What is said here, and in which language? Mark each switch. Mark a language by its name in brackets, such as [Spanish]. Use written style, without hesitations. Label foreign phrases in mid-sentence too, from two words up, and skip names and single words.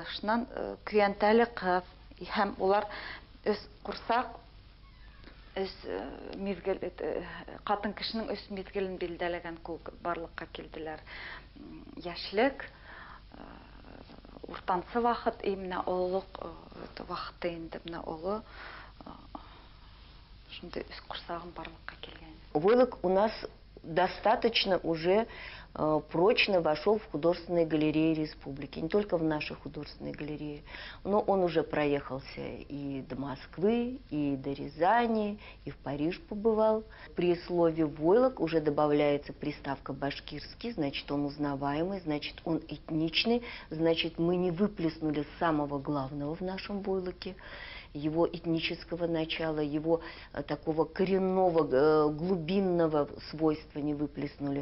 [Bashkir] Шуннан көянтәле кыз һәм улар өс курсак өс мизгел катын кешенең өс мизгелен билдәләгән күк барлыкка килделәр. Яшьлек, уртанчы вакыт, менә олуг вакыты инде менә олы. Шундый өс курсагым барлыкка килгән. [Russian] Войлок у нас достаточно уже прочно вошел в художественные галереи республики. Не только в наши художественные галереи, но он уже проехался и до Москвы, и до Рязани, и в Париж побывал. При слове «войлок» уже добавляется приставка «башкирский», значит, он узнаваемый, значит, он этничный, значит, мы не выплеснули самого главного в нашем войлоке, его этнического начала, его такого коренного, глубинного свойства не выплеснули.